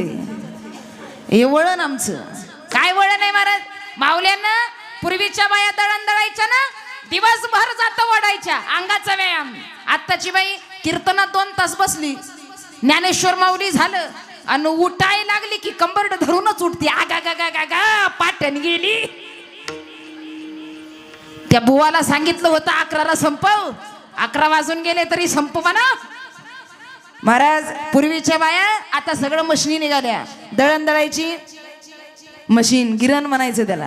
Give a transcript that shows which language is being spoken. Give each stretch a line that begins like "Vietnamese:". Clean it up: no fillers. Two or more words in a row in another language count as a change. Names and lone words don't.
Marathi: हे वळण आमचं. काय वळण आहे महाराज? माऊल्यांना पूर्वीच्या बाया दळण दळायच्या ना, दिवसभर जात ओढायच्या, अंगाचा व्यायाम. आत्ताची बाई कीर्तनात 2 तास बसली, ज्ञानेश्वर माऊली झालं आणि उठाय लागली की कंबरड धरूनच उठते. आगा गा गा गा गा, पाटण गेली. त्या बुवाला सांगितलं होतं 11ला संपव, 11 वाजून गेले तरी संपवा ना महाराज. पूर्वीच्या बाया, आता सगळं मशिनी निघाल्या. दळण दळायची मशीन, गिरण म्हणायचं त्याला.